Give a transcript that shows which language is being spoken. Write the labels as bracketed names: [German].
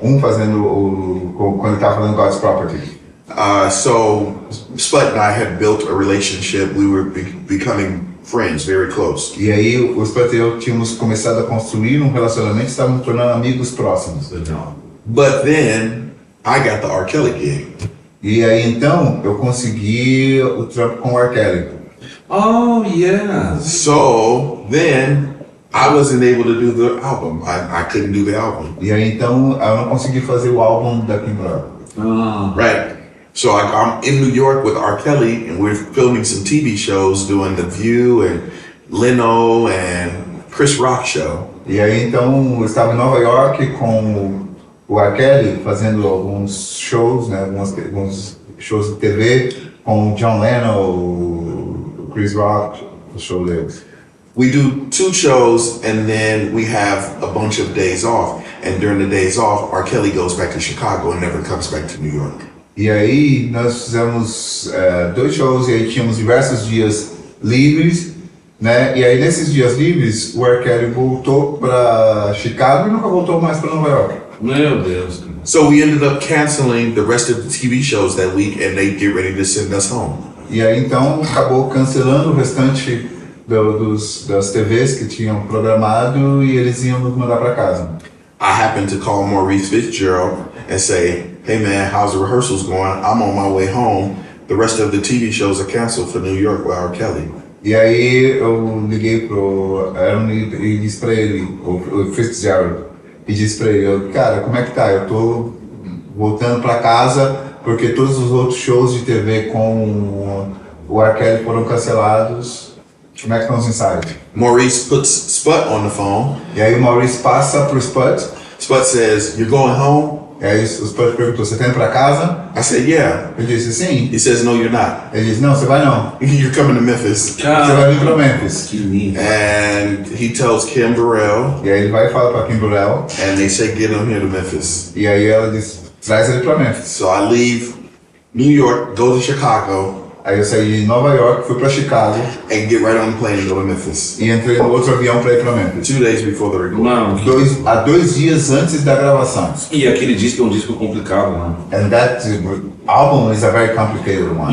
[Portuguese] Fazendo quando ele estava fazendo God's Property. [English] So Sput and I had built a relationship. We were becoming friends, very close. [Portuguese] E aí o Spud e eu tínhamos começado a construir um relacionamento, estávamos nos tornando amigos próximos. [English] But then I got the R. Kelly gig. [Portuguese] E aí então eu consegui o trampo com o R. Kelly. [English] Oh, yeah. So then I wasn't able to do the album. I couldn't do the album. [Portuguese] E aí então eu não consegui fazer o álbum da Kim Burrell. [English] Right. So I'm in New York with R. Kelly, and we're filming some TV shows, doing The View and Leno and Chris Rock show. [Portuguese] E aí então eu estava em Nova York com o R. Kelly fazendo alguns shows, né, alguns shows de TV com o John Lennon, o Chris Rock, o show deles. [English] We do 2 shows, and then we have a bunch of days off. And during the days off, R. Kelly goes back to Chicago and never comes back to New York. [Portuguese] E aí nós fizemos 2 shows e aí tínhamos diversos dias livres, né? E aí nesses dias livres o R. Kelly voltou para Chicago e nunca voltou mais para Nova York. Meu Deus. [English] So we ended up canceling the rest of the TV shows that week, and they get ready to send us home. [Portuguese] E aí então acabou cancelando o restante das TVs que tinham programado e eles iam nos mandar para casa. [English] I happened to call Maurice Fitzgerald and say, "Hey man, how's the rehearsals going? I'm on my way home. The rest of the TV shows are canceled for New York with R. Kelly." [Portuguese] E aí eu liguei pro Aaron e disse pra ele, o Fitzgerald, e disse pra ele, cara, como é que tá? Eu tô voltando pra casa porque todos os outros shows de TV com o R. Kelly foram cancelados. Como é que estão os ensaios? [English] Maurice puts Sput on the phone. [Portuguese] E aí o Maurice passa pro Spud. [English] Sput says, "You're going home?" [Portuguese] E aí o Spud perguntou, você tá indo pra casa? [English] I said, "Yeah." [Portuguese] Eu disse, sim. [English] He says, "No, you're not. [Portuguese] Ele disse, não, você vai não. [English] You're coming to Memphis." [Portuguese] Você vai vir pra Memphis. Que lindo. [English] And he tells Kim Burrell, [Portuguese] E aí ele vai e fala pra Kim Burrell. [English] and they say, "Get him here to Memphis." [Portuguese] E aí ela diz, traz ele pra Memphis. [English] So I leave New York, go to Chicago. [Portuguese] Aí eu saí de Nova York, fui pra Chicago [English] and get right on the plane and go to Memphis. [Portuguese] e entrei no outro avião pra ir pra Memphis. [English] 2 days before the recording. [Portuguese] Mano, Há 2 dias antes da gravação. e aquele disco é um disco complicado, né? [English] And that album is a very complicated one.